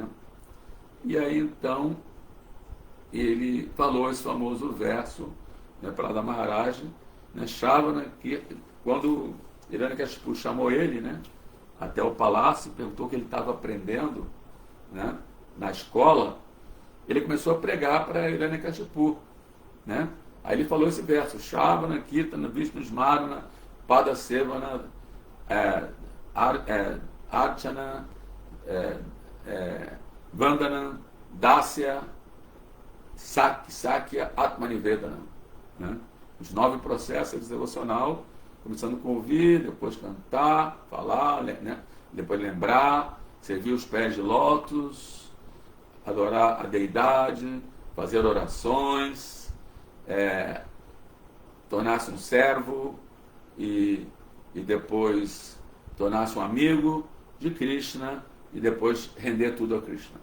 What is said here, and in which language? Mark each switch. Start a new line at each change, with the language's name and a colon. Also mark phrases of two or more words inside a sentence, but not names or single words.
Portuguese: E aí então ele falou esse famoso verso, né, para da Maharaj, né, Shravana, que quando Hiranyakashipu chamou ele, né, até o palácio, perguntou o que ele estava aprendendo, né, na escola, ele começou a pregar para Hiranyakashipu, né? Aí ele falou esse verso,
Sanskrit: श्रवण कीर्तन विष्णु स्मरण पादसेवन अर्चन वन्दन दास्य सक्य आत्मनिवेदन.
Portuguese: Né? Os 9 processos devocional, começando com ouvir, depois cantar, falar, né? Depois lembrar, servir os pés de lótus, adorar a deidade, fazer orações, tornar-se um servo e depois tornar-se um amigo de Krishna e depois render tudo a Krishna.